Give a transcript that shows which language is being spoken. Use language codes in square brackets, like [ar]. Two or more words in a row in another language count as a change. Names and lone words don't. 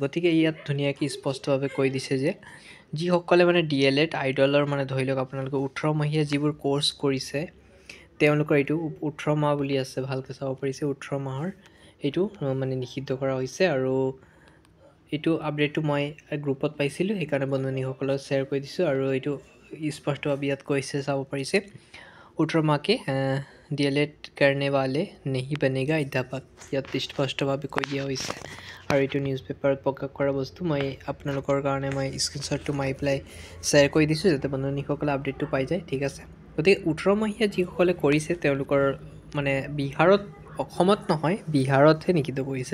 [as] গতিকে ইয়াত ধুনীয়াকৈ স্পষ্টভাৱে কৈ দিছে যে যিসকলে মানে DLED আইডলৰ মানে ধৰি লওক আপোনালোকে 18 মহীয়া যিবোৰ কোৰ্চ কৰিছে তেওঁলোকৰ এইটো 18 মাহ বুলি আছে, ভালকৈ চাব পাৰিছে 18 মাহৰ এইটো মানে নিষিদ্ধ কৰা হৈছে। আৰু এইটো আপডেটটো মই গ্ৰুপত পাইছিলোঁ, সেইকাৰণে বন্ধু-বান্ধৱীসকলক শ্বেয়াৰ কৰি দিছোঁ। আৰু এইটো স্পষ্টভাৱে ইয়াত কৈছে, চাব পাৰিছে [hi] 18 माह के DLED करने वाले नहीं बनेगा अध्यापक, [as] ইয়াত স্পষ্টভাৱে কৈ দিয়া হৈছে। আৰু এইটো [en] news paper [as] প্ৰকাশ কৰা বস্তু মই আপোনালোকৰ কাৰণে মই স্ক্ৰীনশ্বটটো মাৰি পেলাই শ্বেয়াৰ কৰি দিছোঁ যাতে বন্ধু-বান্ধৱীসকলে আপডেটটো পাই যায়। ঠিক আছে, গতিকে 18 মহীয়া যিসকলে কৰিছে তেওঁলোকৰ মানে বিহাৰত, অসমত নহয় বিহাৰতহে নিষিদ্ধ কৰিছে।